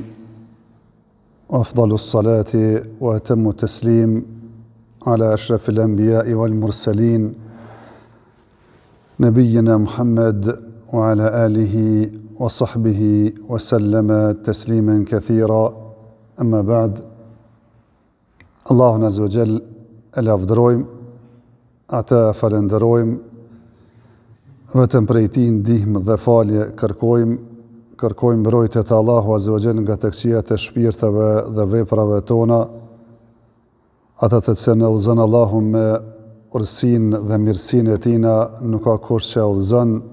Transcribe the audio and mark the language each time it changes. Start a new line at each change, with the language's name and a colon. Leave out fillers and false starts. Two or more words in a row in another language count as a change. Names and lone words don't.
Arabic: وأفضل الصلاة وأتم التسليم على أشرف الأنبياء والمرسلين. نبينا محمد وعلى آله وصحبه وسلم تسليما كثيرا. أما بعد.
Albanian: Allahun
Arabic: عز وجل
Albanian: e lavdërojmë, ata falenderojmë, vetëm prej tij ndihmë dhe falje kërkojmë mbrojtje të Allahu
Arabic: عز وجل
Albanian: nga të këqijat e shpirteve dhe veprave tona, ata të cilën e udhëzon Allahu me urësinë dhe mirësinë e tina, nuk ka kush që e udhëzon.